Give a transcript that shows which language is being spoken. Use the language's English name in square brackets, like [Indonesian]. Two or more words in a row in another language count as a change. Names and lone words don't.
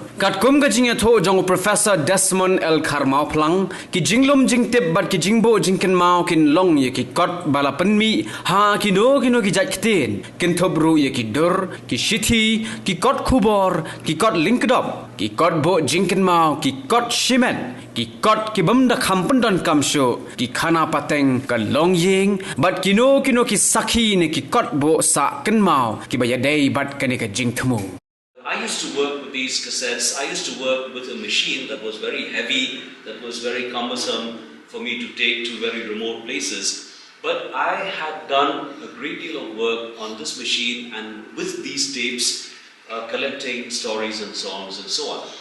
[Khasi] Kat kum ka Jingthoh jong Professor Desmond L. Karmau plang ki jinglum jingtip bat ki jingbo jingken mau kin long ye ki kot bala penmi ha ki no ki jat kten kin thobru ye ki dur ki shithi ki kot khubor ki kot linkdop ki kot bo jingken mau ki kot shimen ki kot ki bamda khampan don kamsho ki khana pateng ka long ying bat ki no ki sakhi ne ki kot bo sa ken mau ki bayadai bat kane ka Jingthoh. [English] I used to work with these cassettes. I used to work with a machine that was very heavy, that was very cumbersome for me to take to very remote places. But I had done a great deal of work on this machine and with these tapes, collecting stories and songs and so on.